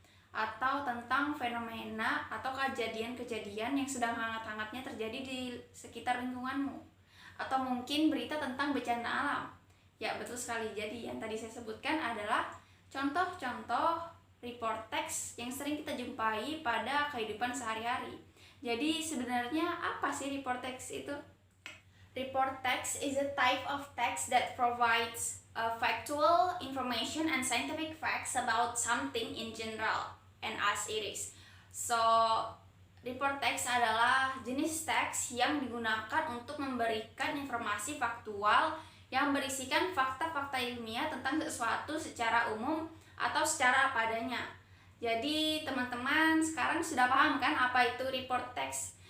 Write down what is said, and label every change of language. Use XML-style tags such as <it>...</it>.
<id>Atau tentang fenomena atau kejadian-kejadian yang sedang hangat-hangatnya terjadi di sekitar lingkunganmu? Atau mungkin berita tentang bencana alam? Ya, betul sekali. Jadi yang tadi saya sebutkan adalah contoh-contoh report text yang sering kita jumpai pada kehidupan sehari-hari. Jadi sebenarnya apa sih report text itu?</id> <en>Report text is a type of text that provides factual information and scientific facts about something in general and as it is.</en> <id>So, report text adalah jenis teks yang digunakan untuk memberikan informasi faktual yang berisikan fakta-fakta ilmiah tentang sesuatu secara umum atau secara apa adanya. Jadi, teman-teman sekarang sudah paham kan apa itu report text?</id>